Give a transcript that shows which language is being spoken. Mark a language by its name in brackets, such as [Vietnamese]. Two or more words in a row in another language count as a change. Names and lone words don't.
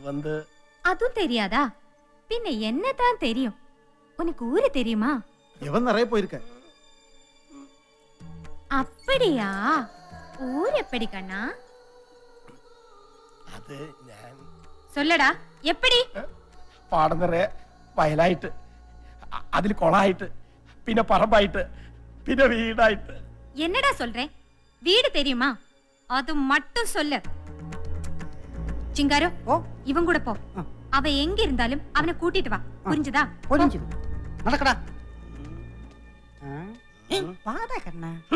[Tamil] அதுவும் தெரியாதா? பின்ன என்னதான் தெரியும்? உனக்கு ஊரு தெரியுமா? இவன் நிறைய போயிருக்க. அப்படியா? ஊர் எப்படி கண்ணா? அது ഞാൻ சொல்லடா, எப்படி? [Malayalam] പാടം നിറയെ വയലായിട്ട്, അതിൽ കൊളായിട്ട്, പിന്നെ പറമ്പായിട്ട്, പിന്നെ വീടായിട്ട്. [Tamil] என்னடா சொல்றேன்? வீடு தெரியுமா? அது மட்டும் சொல்லு. சிங்காரம், இவன் கூட போ. அவ எங்க இருந்தாலும் அவனை கூட்டிட்டு வா. புரிஞ்சுதா? புரிஞ்சுது. நடக்கடா. வாடா கண்ணா.